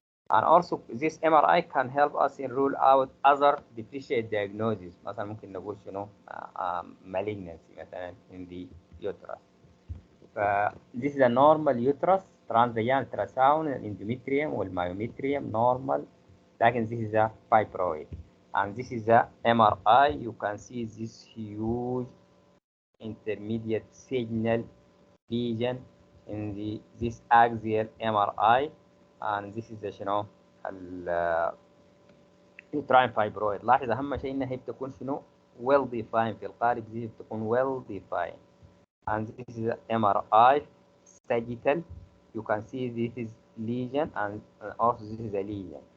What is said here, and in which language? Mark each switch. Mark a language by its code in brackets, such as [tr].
[en] And also this MRI can help us in rule out other differentiate diagnoses. [ar] مثلا ممكن نقول شنو [en] malignancy [ar] مثلا [en] in the uterus. This is a normal uterus, transvaginal ultrasound, endometrium والmyometrium normal. [ar] لكن [en] this is a fibroid. And this is a MRI. You can see this huge intermediate signal lesion in this axial MRI. And this is [ar] شنو [en] uterine fibroid. [ar] لاحظ أهم شيء إنها هي بتكون شنو [en] well defined، [ar] في القالب دي بتكون well defined. [en] And this is MRI sagittal. You can see this is lesion and also this is a lesion.